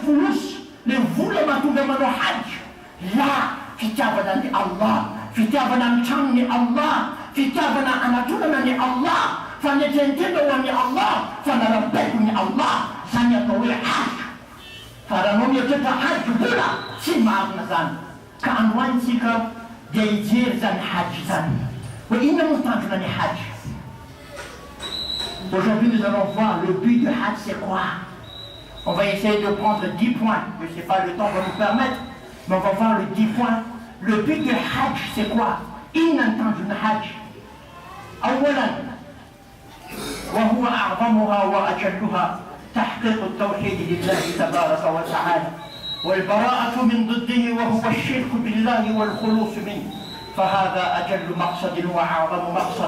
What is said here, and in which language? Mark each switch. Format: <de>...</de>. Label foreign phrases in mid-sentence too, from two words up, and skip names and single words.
<mg>folosy le vola mahatonga manao hagy la fitiavana ny Allah fitiavana ny tranon'ny Allah fitiavana anatonana ny Allah fanetentena ho an'ny Allah fanarabaiko ny Allah zany atao hoe hagy fa raha anao mieritreritra hagy vola tsy marina zany ka androantsika dia hijery zany hagy zany hoe inona moa tanjona ny hagy.</mg> <fr>Aujourd'hui, nous allons voir le but du hajj, c'est quoi? On va essayer de prendre 10 points. Je ne sais pas, le temps va nous permettre, mais on va voir le 10 points. Le but du hajj, c'est quoi? Il entend du hajj.</fr> <ar>أولا وهو أعظمها وأجلها تحقيق التوحيد لله تبارك وتعالى والبراءة من ضده وهو الشرك بالله والخلوص منه فهذا أجل مقصد وأعظم مقصد.</ar>